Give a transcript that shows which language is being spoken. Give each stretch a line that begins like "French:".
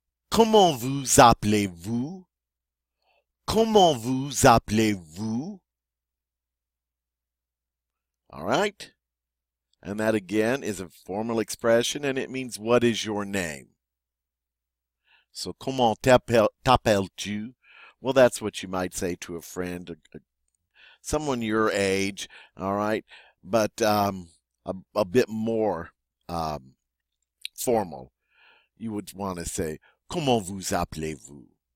French: Comment vous appelez-vous? Comment vous appelez-vous?
English: All right. And that again is a formal expression, and it means, what is your name?
French: So, comment t'appelles-tu?
English: Well, that's what you might say to a friend, someone your age, all right? But a bit more formal. You would want to say,
French: comment vous appelez-vous?